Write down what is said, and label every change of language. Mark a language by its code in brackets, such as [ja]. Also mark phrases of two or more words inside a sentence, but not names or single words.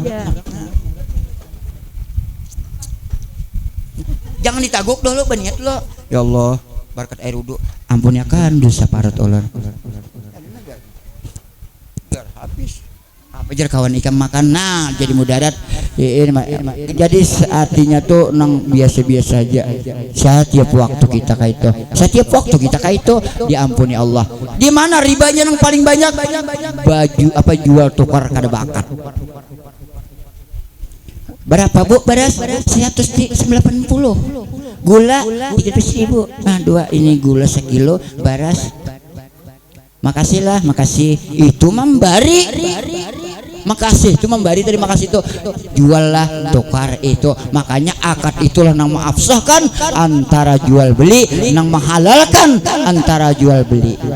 [bjn] jangan ditaguk dulu berniat lo [ar] ya Allah [bjn] berkat air wudu ampunikan dosa parut ulun biar habis apa jar kawan ikan makan nah jadi mudarat jadi artinya tuh nang biasa-biasa aja setiap waktu kita kayak itu setiap waktu kita kayak itu diampuni Allah. [id] Di mana ribanya yang paling banyak? [bjn] Baju apa jual tukar kada bakat berapa bu beras 190 gula 300.000 nah 2 ini gula sekilo beras makasihlah makasih itu memberi makasih itu memberi terima kasih itu juallah tukar itu makanya akad itulah nang mengabsahkan antara jual beli nang menghalalkan antara jual beli